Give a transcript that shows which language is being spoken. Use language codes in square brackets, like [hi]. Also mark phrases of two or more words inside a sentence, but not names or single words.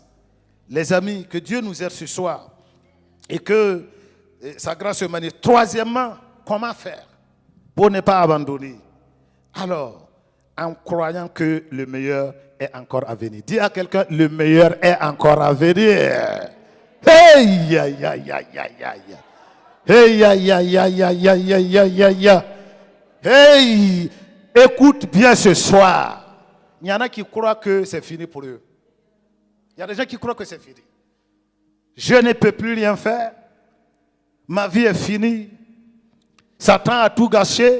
[fr] Les amis, que Dieu nous aide ce soir et que sa grâce se manifeste. Troisièmement, comment faire pour ne pas abandonner? Alors, en croyant que le meilleur est encore à venir. Dis à quelqu'un, le meilleur est encore à venir. Hey, ya, ya, ya, ya, ya, ya. Hey, ya, ya, ya, ya, ya, ya, ya, ya, ya. Hey, écoute bien ce soir. Il y en a qui croient que c'est fini pour eux. Il y a des gens qui croient que c'est fini. Je ne peux plus rien faire. Ma vie est finie. Satan a tout gâché.